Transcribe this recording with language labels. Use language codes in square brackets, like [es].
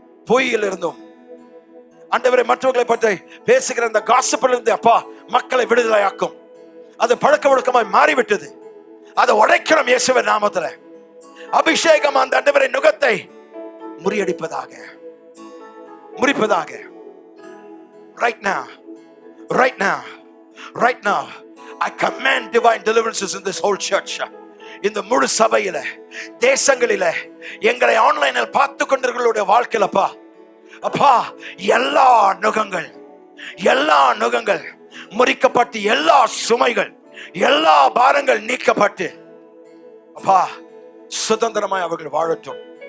[ta] பொய்யில் இருந்தும் ஆண்டவரை மற்றவர்களை பற்றி பேசுகிற அந்த காசிப்பில் இருந்து அப்பா மக்களை விடுதலையாக்கும். அது பழக்க வழக்கமாய் மாறிவிட்டது. அதை உடைக்கிறோம் இயேசுவின் நாமத்துல. அபிஷேகம் அந்த ஆண்டவரை நுகத்தை முறியடிப்பதாக, முறிப்பதாக. [en] Right now, right now, right now, I command divine deliverances in this whole church. [ta] இந்த முழு சபையில, தேசங்களில, எங்களை ஆன்லைனில் பார்த்து கொண்டிருக்கிறவர்களுடைய வாழ்க்கையிலப்பா அப்பா எல்லா நுகங்கள், எல்லா நுகங்கள் முறிக்கப்பட்டு, எல்லா சுமைகள், எல்லா பாரங்கள் நீக்கப்பட்டு அப்பா சுதந்திரமாய் அவர்கள் வாழட்டும்.